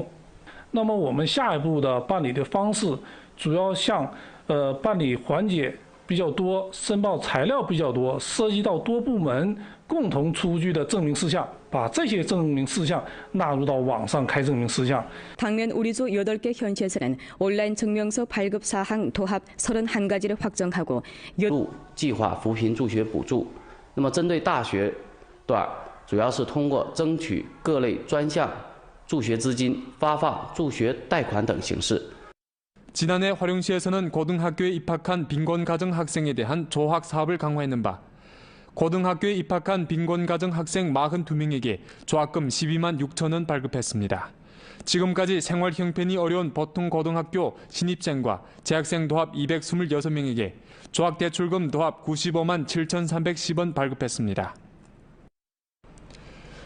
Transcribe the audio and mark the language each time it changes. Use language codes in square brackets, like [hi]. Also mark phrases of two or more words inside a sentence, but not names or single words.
[zh] 那么我们下一步的办理的方式，主要向办理环节 比较多，申报材料比较多，涉及到多部门共同出具的证明事项，把这些证明事项纳入到网上开证明事项。 [ko] 당면 우리조 8개 현시에서는 온라인 증명서 발급 사항 도합 31가지를 확정하고 [zh] 计划扶贫助学补助。那么针对大学段，主要是通过争取各类专项助学资金、发放助学贷款等形式。 [ko] 지난해 화룡시에서는 고등학교에 입학한 빈곤가정 학생에 대한 조학 사업을 강화했는 바 고등학교에 입학한 빈곤가정 학생 42명에게 조학금 12만 6천 원 발급했습니다. 지금까지 생활 형편이 어려운 보통 고등학교 신입생과 재학생 도합 226명에게 조학대출금 도합 95만 7,310원 발급했습니다.